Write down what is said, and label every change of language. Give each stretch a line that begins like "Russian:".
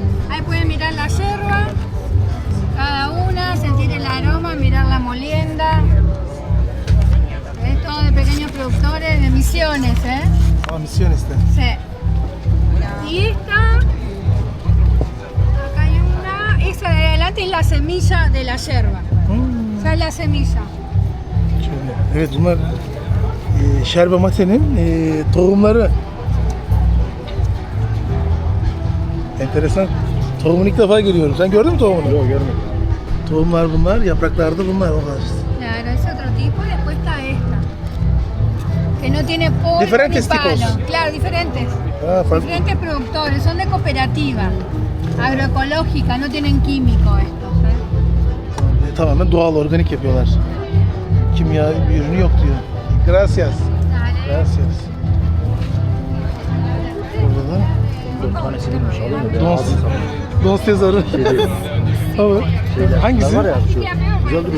Spanish: Ahí pueden mirar la yerba, cada una, sentir el aroma, mirar la molienda. Es todo de pequeños productores de Misiones, ¿eh?
Turkish: Aa, Misiones'ten.
Spanish: Sí. Y esta, acá hay una, esa de adelante es la semilla de la yerba. Esa es la semilla.
Turkish: Şöyle. Evet, bunlar şerbe matenin tohumları. Enteresan. Tohumunu ilk defa görüyorum. Sen gördün mü tohumunu? Yok, görmedim. Tohumlar bunlar, yapraklarda bunlar.
Spanish: Claro, es otro tipo. Después está esta, que no tiene polvo Diferentes ni palo. tipos. Claro, diferentes.
Turkish: Ha, farklı.
Spanish: Diferentes productores, son de cooperativa agroecológica, no tienen químico estos.
Turkish: Tamamen doğal, organik yapıyorlar. Kimya bir ürünü yok diyor.
Spanish: Gracias. Gracias.
Turkish: Burada da Tanesi bilmiş alır mı? Don Cesar'ı. Tamam. Hangisi? Var ya şu. Güzel duruyor.